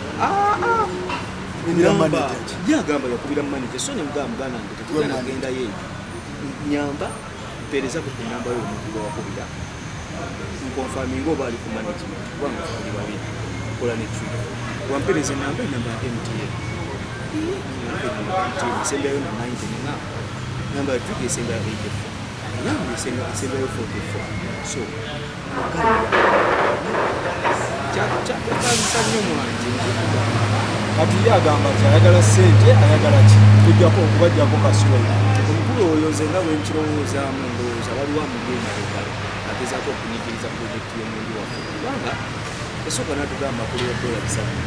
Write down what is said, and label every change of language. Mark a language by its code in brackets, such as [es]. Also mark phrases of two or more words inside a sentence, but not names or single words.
[lg] yagamba yakubira manager so ne muganda nge tetugenda genda yeeyo nyamba mpereza ku namba y'omuntu gwe wakubira nkonfaminga oba ali ku management kubanga tuli babiri kola ne trigger wampereza namba ya MTN esembayo na 90 na namba ya trigger esembayo 84 namba esembayo 44 so kyakakabisa nnyo mwange kati yagamba nti ayagala ssente ayagala ki tujjako okubajjako kasula omukulu oyo nze nga bwe nkirowoozaamu ndowooza waliwo amugenda legal agezaako okunyigiriza pulojekiti y'omundi waffe kubanga esooka natugamba kulira dola 7